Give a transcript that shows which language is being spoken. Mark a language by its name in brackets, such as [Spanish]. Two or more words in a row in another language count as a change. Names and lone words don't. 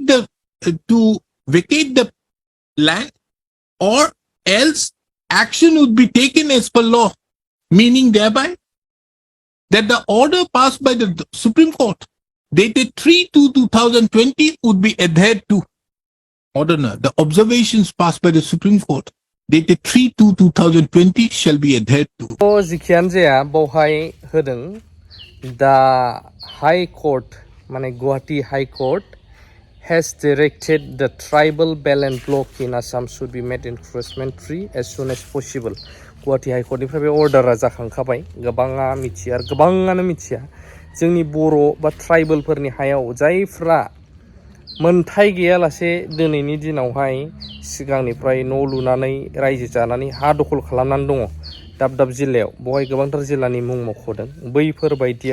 [English] vacate the land or else action would be taken as per law, meaning thereby that the order passed by the Supreme Court dated 3/2/2020 would be adhered to. Order, the observations passed by the Supreme Court dated 3/2/2020 shall be adhered to. [Bodo] जिखियानो जाया बावहाय होदों [English] the High Court माने गुवाहाटी High Court has directed the tribal balance block in Assam should be made enforcement free as soon as possible. [Bodo] गुवाहाटी High Court निफ्राय बे अर्डारा जाखांखाबाय गोबाङा मिथिया आरो गोबाङानो मिथिया जोंनि बर' बा ट्राइबेलफोरनि हायाव जायफ्रा मोनथाय गैयालासे दिनैनि दिनावहाय सिगांनिफ्राय न' लुनानै रायजो जानानै हा दखल खालामनानै दङ दाब दाब जिल्लायाव बहाय गोबांथार जिल्लानि मुं मख'दों बैफोर बायदिया